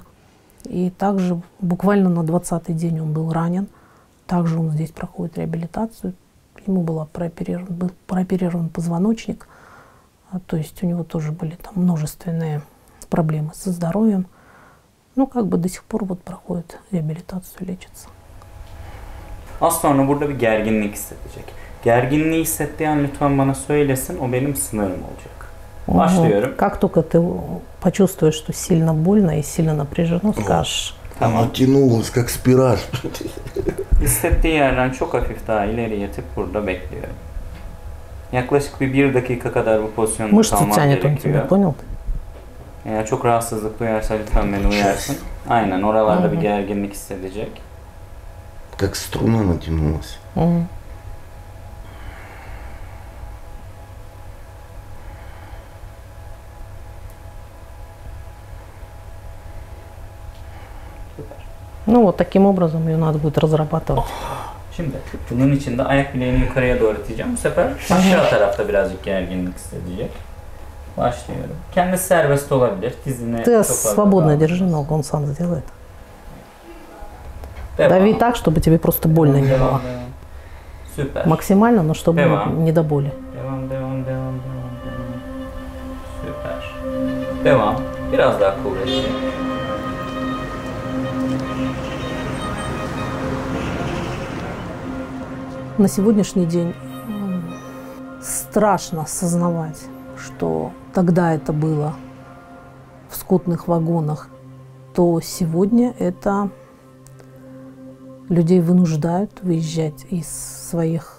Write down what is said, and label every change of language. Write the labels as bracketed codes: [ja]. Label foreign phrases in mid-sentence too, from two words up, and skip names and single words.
[ru] И также буквально на 20-й день он был ранен. Также он здесь проходит реабилитацию. Ему был прооперирован позвоночник. То есть у него тоже были там множественные проблемы со здоровьем. Ну, как бы до сих пор вот проходит реабилитацию, лечится. [tr] Az sonra burada bir gerginlik hissedecek. Gerginliği hissettiği an lütfen bana söylesin, o benim sınırım olacak. Başlıyorum. [ru] Как только ты почувствуешь, что сильно больно и сильно напряжено, скажешь. [tr] Tamam. [ru] Тянулась, как спираль. [tr] Hissettiği yerden çok hafif daha ileri yatıp burada bekliyorum. Yaklaşık bir dakika kadar bu pozisyonda [ru] Мышцы [tr] kalmam [ru] тянет он тебя, [tr] gerekiyor. [ru] понял? [tr] Eğer çok rahatsızlık duyarsa lütfen beni uyarsın. Aynen, oralarda bir gerginlik hissedecek. [ru] Как струна натянулась. Ну вот таким образом ее надо будет разрабатывать. [tr] Şimdi bunun için de ayak bileğini yukarıya doğru iteceğim. Bu sefer aşağı tarafta birazcık gerginlik hissedecek. Başlıyorum. Kendisi serbest olabilir. Dizini [ru] Ты [tr] çok fazla [ru] свободно [tr] bağlı. [ru] держи ногу, он сам сделает. [tr] Devam. [ru] Дави так, чтобы тебе просто больно не было. [tr] Devam. Süper. [ru] Максимально, но чтобы [tr] Devam. [ru] не до боли. [tr] Devam. Süper. Devam. Biraz daha kuvvetli. [ru] На сегодняшний день страшно осознавать, что тогда это было в скотных вагонах, то сегодня это людей вынуждают выезжать из своих...